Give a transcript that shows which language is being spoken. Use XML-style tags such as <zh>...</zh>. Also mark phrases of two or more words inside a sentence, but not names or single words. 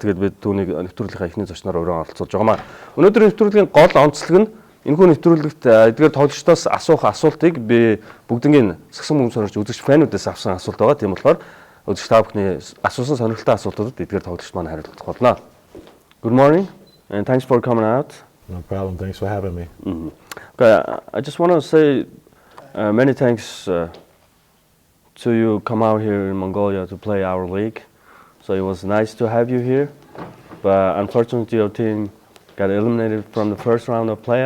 <mn>Тэгээд бид түүнийг нэвтрүүлгийнхаа эхний зочноор өрөө оролцуулж байгаамаа. Өнөөдрийн нэвтрүүлгийн гол онцлог нь энэхүү нэвтрүүлэгт эдгээр тоглогчдоос асуух асуултыг би бүгднийг сагсан мөн сонирч үзэгч фэнүүдээс авсан асуулт байгаа. Тийм болохоор үзэгч та бүхний асуусан сонирхолтой асуултуудад эдгээр тоглогчд маань хариулах болно.</mn> <en>Good morning and thanks for coming out. No problem. Thanks for having me. Okay, I just want to say many thanks to you come out here in Mongolia to play our league. So it was nice to have you here, but unfortunately your team got eliminated from the first round of playoff.</en>